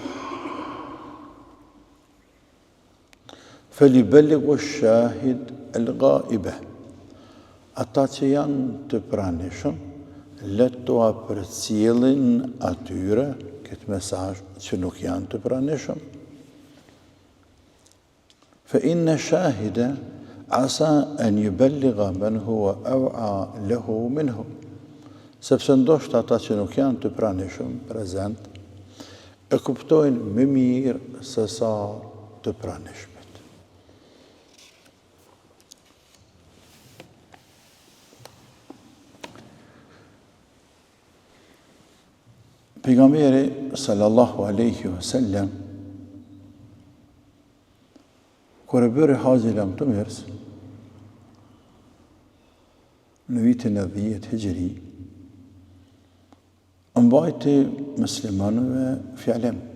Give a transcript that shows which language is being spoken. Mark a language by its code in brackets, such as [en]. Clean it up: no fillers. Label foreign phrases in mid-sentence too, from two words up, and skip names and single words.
[ar] فليبلغ الشاهد الغائب. [sq] Ata që janë të pranishëm, le të përcjellin atyre këtë mesazh që nuk janë të pranishëm. [ar] فإن الشاهد عسى أن يبلغ من هو أوعى له منه. [sq] Sepse ndoshta ata që nuk janë të pranishëm prezent, e kuptojnë më mirë se sa të pranishmit. Pejgamberi [ar] صلى الله عليه وسلم [sq] kur e bëri Haxhin e Mtumërs në vitin e 10 Hijri, mbajti muslimanëve fjalim.